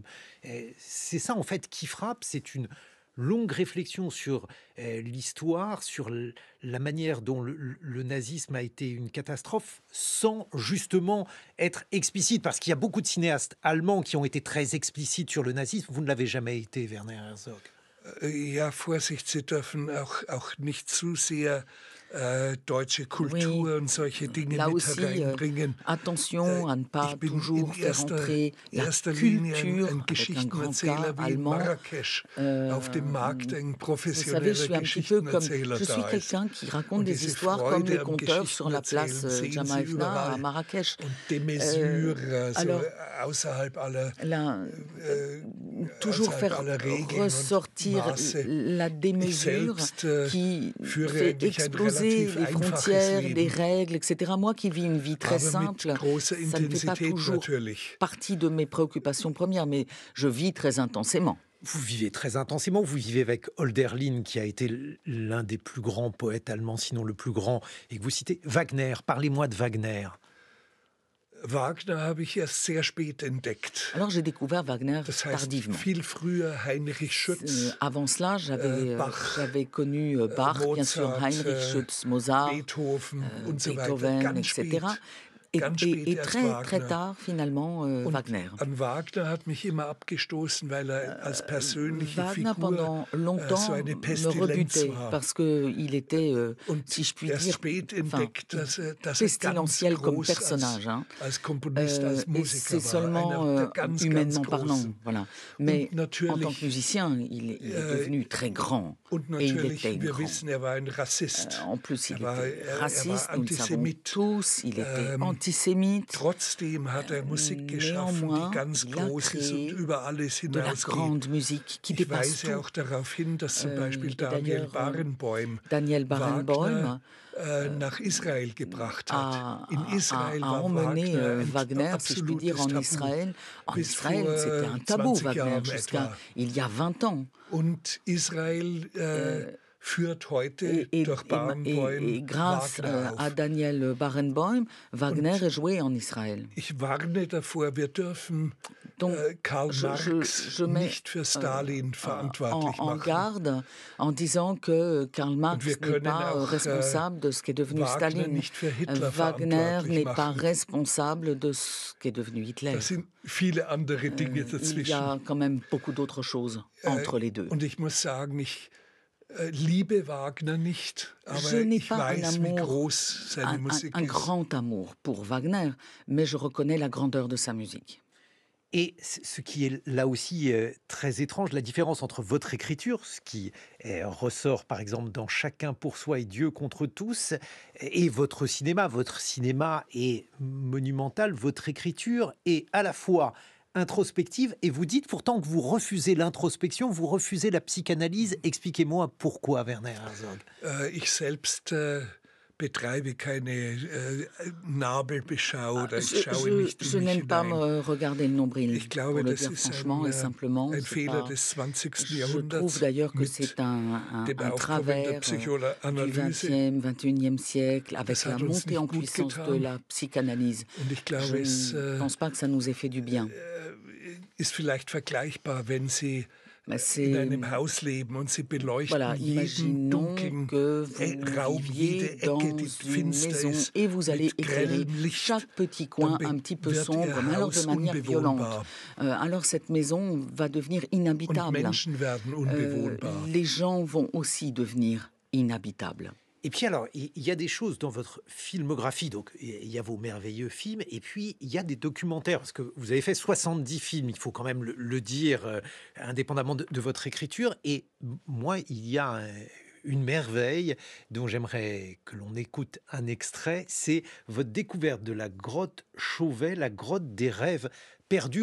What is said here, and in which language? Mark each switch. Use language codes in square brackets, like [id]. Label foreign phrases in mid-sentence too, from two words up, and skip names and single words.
[fr] C'est ça, en fait, qui frappe. C'est une longue réflexion sur l'histoire, sur la manière dont le nazisme a été une catastrophe, sans justement être explicite, parce qu'il y a beaucoup de cinéastes allemands qui ont été très explicites sur le nazisme. Vous ne l'avez jamais été, Werner Herzog. [de] Ja, Vorsicht, Sie dürfen auch nicht zu sehr deutsche Kultur [fr] Oui, [de] und solche Dinge [fr] là [de] mit [fr] aussi, [de] hereinbringen. [fr] attention à ne pas [de] Ich bin [fr] toujours [de] in [fr] faire entrer la [de] erster Linie [fr] culture, [de] ein [fr] avec un grand K, [de] Geschichtenerzähler wie in [fr] allemand. [de] Marrakesch auf dem Markt ein [fr] Vous savez, je [de] professioneller [fr] suis un petit peu comme, [de] Geschichtenerzähler [fr] je suis [de] da ist. [fr] quelqu'un qui raconte [de] Und [fr] des [de] diese [fr] histoires comme les [de] Freude am [fr] conteurs sur la place [de] Geschichtenerzählen sehen Sie [fr] Jamaïfna à [de] überall. [fr] Marrakech. [de] Und [fr] de mesure, [de] so [fr] Alors, [de] außerhalb aller, [fr] là, äh, toujours [de] außerhalb [fr] faire [de] aller Regeln und [fr] ressortir [de] Maße. [fr] la [de] Ich [fr] démesure [de] selbst [fr] qui [de] führe [fr] fait [de] eigentlich ein [fr] exploser [de] relativ [fr] les [de] einfaches [fr] frontières, les [de] Leben, [fr] règles, etc. Moi qui vis une vie très [de] aber mit [fr] simple, [de] großer [fr] ça ne fait pas [de] Intensität [fr] toujours [de] natürlich. [fr] partie de mes préoccupations premières, mais je vis très intensément. Vous vivez très intensément, vous vivez avec Hölderlin, qui a été l'un des plus grands poètes allemands, sinon le plus grand, et que vous citez. Wagner, parlez-moi de Wagner. [de] Wagner habe ich erst sehr spät entdeckt. [fr] Alors j'ai découvert Wagner [de] Das heißt, [fr] tardivement. [de] viel früher Heinrich Schütz, [fr] Avant cela, [de] Bach, [fr] j'avais connu Bach, bien sûr, [de] Mozart, [fr] Heinrich Schütz, Mozart, [de] Beethoven und so weiter. [fr] Beethoven, [de] Ganz [fr] etc. [de] spät. Ganz spät [fr] Et [de] erst [fr] très, très [de] Wagner. [fr] tard, finalement, [de] Und [fr] Wagner. [de] an Wagner hat mich immer abgestoßen, weil als persönliche [fr] Wagner, [de] Figur [fr] pendant longtemps, [de] so eine [fr] me [de] Pestilenz [fr] rebutait [de] war. [fr] parce qu'il était, [de] Und [fr] si je puis [de] erst [fr] dire, [de] spät [fr] enfin, [de] entdeckt, dass er ganz [fr] pestilentiel comme [de] groß [fr] personnage. [de] als Komponist, als [fr] Et [de] Musiker [fr] c'est [de] war. [fr] seulement [de] Einer der ganz, [fr] humainement [de] ganz [fr] parlant, [de] großen. [fr] voilà. Mais en tant que [de] natürlich, [fr] musicien, il est devenu très grand. [de] Und [fr] Et il [de] natürlich, [fr] était [de] wir [fr] grand. [de] wissen, er war ein Rassist. [fr] En plus, il [de] Er war [fr] était raciste, nous le savons [de] Antisémite. [fr] tous, il était antisémite. [de] Trotzdem hat er Musik geschaffen, [fr] Néanmoins, [de] die ganz [fr] il a [de] groß ist [fr] créé [de] und über alles [fr] de la [de] hinausgeht. [fr] grande musique qui [de] Ich [fr] dépasse [de] weise [fr] tout. [de] auch darauf hin, dass zum Beispiel [fr] Et [de] Daniel [fr] d'ailleurs, [de] Barenboim [fr] Daniel Barenboim [de] Wagner nach Israel gebracht [fr] a, [de] hat. In Israel [fr] a [de] war [fr] emmené [de] Wagner ein [fr] Wagner, si je puis [de] absolutes [fr] dire, en [de] Tabu. [fr] Israël. En [de] Bis [fr] Israël, [de] vor [fr] c'était un tabou, [de] 20 [fr] Wagner, [de] Jahren [fr] jusqu'à [de] etwa. [fr] il y a 20 ans. [de] Und Israel führt heute durch [fr] Et [de] Barenboim [fr] grâce [de] Wagner [fr] à [de] auf. [fr] Daniel Barenboim, Wagner est joué en Israël. [de] Ich warne davor, wir dürfen [fr] Donc, [de] Karl Marx [fr] je mets [de] nicht für Stalin verantwortlich [fr] en [de] machen. [fr] garde en disant que Karl Marx [de] wir [fr] n'est [de] können [fr] pas [de] auch, [fr] responsable de ce qu'est devenu [de] Wagner [fr] Staline. [de] nicht für Hitler [fr] Wagner [de] verantwortlich [fr] n'est pas [de] machen. [fr] responsable de ce qu'est devenu Hitler. [de] Da sind viele andere Dinge [fr] Il y [de] dazwischen. [fr] a quand même beaucoup d'autres choses entre les deux. [de] Und ich muss sagen, ich liebe Wagner nicht, aber [fr] Je n'ai [de] ich [fr] pas un [de] weiß, wie [fr] amour, [de] groß seine Musik [fr] un [de] ist. [fr] grand amour pour Wagner, mais je reconnais la grandeur de sa musique. Et ce qui est là aussi très étrange, la différence entre votre écriture, ce qui ressort par exemple dans Chacun pour soi et Dieu contre tous, et votre cinéma. Votre cinéma est monumental, votre écriture est à la fois introspective, et vous dites pourtant que vous refusez l'introspection, vous refusez la psychanalyse. Expliquez-moi pourquoi, Werner Herzog. [de] Ich selbst betreibe keine Nabelbeschau oder ich schaue nicht in [fr] Je [de] mich [fr] n'aime pas [de] hinein. [fr] me regarder le nombril, [de] Ich [fr] pour [de] glaube, [fr] le [de] das [fr] dire [de] ist [fr] franchement et simplement. [de] ein [fr] C'est [de] Fehler [fr] pas- [de] des 20. [fr] Je [de] Jahrhunderts [fr] trouve d'ailleurs que [de] mit [fr] c'est un [de] dem Aufkommen der [fr] travers du [de] Psychoanalyse. [fr] 20e, 21e siècle, avec [de] Das [fr] la [de] hat uns [fr] montée [de] nicht [fr] en [de] gut [fr] puissance de [de] getan. [fr] la psychanalyse. [de] Und ich glaube, [fr] Je [de] es [fr] ne pense pas que ça nous ait fait du bien. [de] ist vielleicht vergleichbar, wenn Sie [fr] Mais [de] in [fr] c'est... [de] einem Haus leben und Sie beleuchten [fr] Voilà, [de] jeden [fr] imaginons [de] dunklen [fr] que vous [de] Raum, jede [fr] viviez dans [de] Ecke, die [fr] une [de] finster [fr] maison [de] ist, [fr] et vous allez [de] mit [fr] éclairer [de] grellem Licht, [fr] chaque petit coin un petit peu [de] wird [fr] sombre, [de] Ihr [fr] mais alors de [de] Haus [fr] manière violente. [de] unbewohnbar. [fr] Alors cette maison va devenir [de] Und [fr] inhabitable. [de] Menschen werden unbewohnbar. [fr] Les gens vont aussi devenir inhabitables. Et puis alors, il y a des choses dans votre filmographie, donc il y a vos merveilleux films, et puis il y a des documentaires, parce que vous avez fait 70 films, il faut quand même le dire, indépendamment de votre écriture, et moi, il y a une merveille dont j'aimerais que l'on écoute un extrait, c'est votre découverte de la grotte Chauvet, la grotte des rêves perdus.